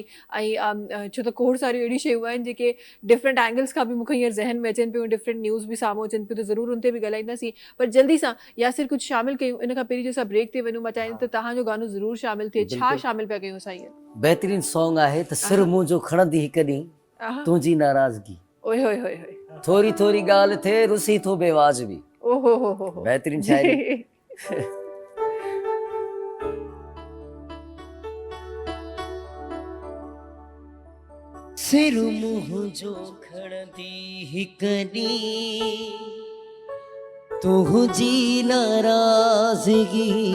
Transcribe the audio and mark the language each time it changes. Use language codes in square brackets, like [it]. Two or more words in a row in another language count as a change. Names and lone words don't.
[sd] ऐं छो त खोड़ सारियूं अहिड़ियूं शयूं आहिनि जेके डिफरेंट एंगल्स खां बि मूंखे हींअर ज़हन में अचनि पियूं, डिफरेंट न्यूज़ बि साम्हूं अचनि पियूं, त ज़रूरु उन ते बि ॻाल्हाईंदासीं। पर जल्दी सां यासिर कुझु शामिलु कयूं इन खां पहिरीं जो असां ब्रेक ते वञूं। मां चाहियां त तव्हांजो गानो ज़रूरु शामिलु थिए। छा शामिलु पिया कयूं असां हींअर? बहितरीन सॉन्ग आहे त सिर मुंहिंजो खणंदी हिकु ॾींहुं तुंहिंजी नाराज़गी, ओए होए होए होए, थोरी थोरी ॻाल्हि थिए रुसी थो बेवाजिबी। ओहो हो बहितरीन शायरी। सिर मुंहिंजो खणंदी हिकु ॾींहुं तुंहिंजी नाराज़गी,